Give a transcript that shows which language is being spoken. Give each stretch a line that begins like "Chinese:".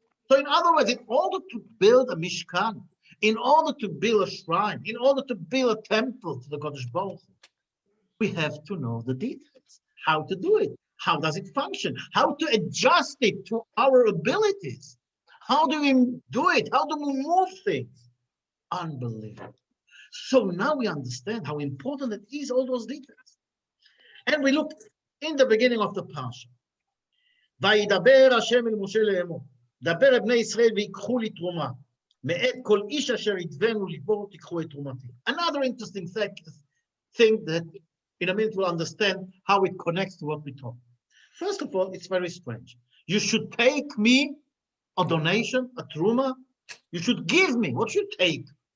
English: So in other words, in order to build a Mishkan, in order to build a shrine, in order to build a temple to the Kodesh Baruch Hu, we have to know the details, how to do it, how does it function, how to adjust it to our abilities. How do we do it? How do we move things? Unbelievable. So now we understand how important it is, all those details. And we look in the beginning of the parsha.
Hebrew: וידבר השם אל משה לאמור, דבר אל בני ישראל ויקחו לי תרומה, מאת כל איש אשר ידבנו ליבו תיקחו את תרומתי.
English: Another interesting thing that in a minute we'll understand how it connects to what we talk. First of all, it's very strange. You should take me a donation, a truma. You should give me. What should you take?